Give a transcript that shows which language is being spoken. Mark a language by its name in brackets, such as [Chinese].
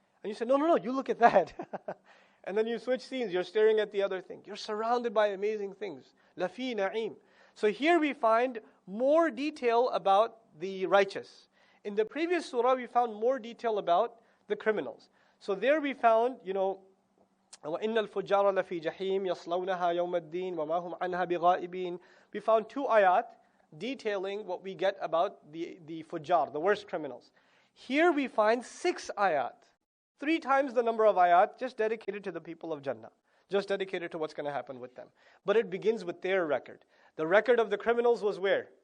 [English] And you say, no, you look at that. And then you switch scenes, you're staring at the other thing. You're surrounded by amazing things. [Arabic] La fi na'im. [English] So here we find more detail about the righteous. In the previous surah, we found more detail about the criminals. So there we found, you know, [Arabic] وَإِنَّ الْفُجَّارَ لَفِي جَحِيمٍ يَصْلَوْنَهَا يَوْمَ الدِّينِ وَمَا هُمْ عَنْهَا بِغَائِبِينَ. [English] We found 2 ayat detailing what we get about the fujjar, the worst criminals. Here we find 6 ayat, 3 times the number of ayat, just dedicated to the people of Jannah, just dedicated to what's going to happen with them. But it begins with their record. The record of the criminals was where?